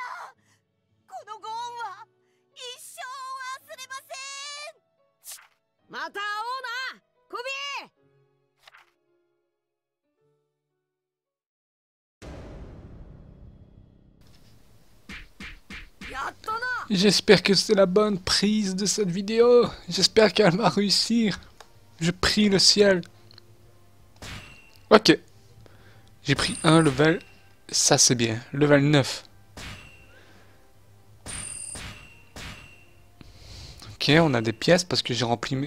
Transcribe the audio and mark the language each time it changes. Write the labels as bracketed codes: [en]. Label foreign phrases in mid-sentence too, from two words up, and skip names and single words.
[ja] このご恩は一生忘れません。また会おうなコビー。やったな。 [fr] J'espère que c'est la bonne prise de cette vidéo. J'espère qu'elle va réussir. Je prie le ciel. Ok. J'ai pris un level. Ça c'est bien. Level 9. Ok, on a des pièces parce que j'ai rempli mes...